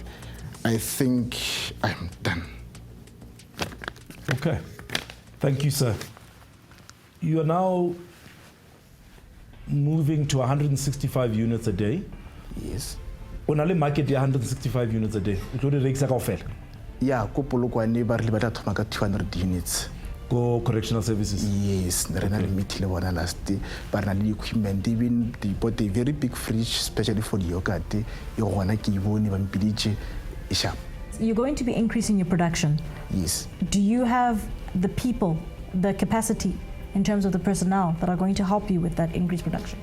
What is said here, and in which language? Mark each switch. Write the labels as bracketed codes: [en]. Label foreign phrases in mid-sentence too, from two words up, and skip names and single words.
[en] I think I'm done. Okay. Thank you, sir. You are now moving to 165 units a day. Yes. On a market 165 units a day. Including Rexa Kaufel. [nso] Yeah, ko Polokwane ba re batla thoma ka 200 units. [en] Go correctional services. Yes, okay. Meeting one last day. But [nso] na le [en] equipment, even they bought a very big fridge, especially for the yogurt. You're going to be increasing your production. Yes. Do you have the people, the capacity in terms of the personnel that are going to help you with that increased production?